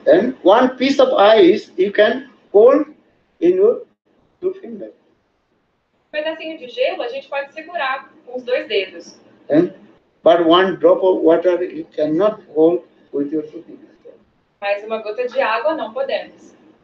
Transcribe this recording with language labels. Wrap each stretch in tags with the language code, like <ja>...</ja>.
<en>And one piece of ice you can hold in your two fingers.</en> <pt>Um pedacinho de gelo a gente pode segurar com os dois dedos.</pt> <en>But one drop of water you cannot hold with your two fingers.</en> <pt>Mas uma gota de água não podemos.</pt>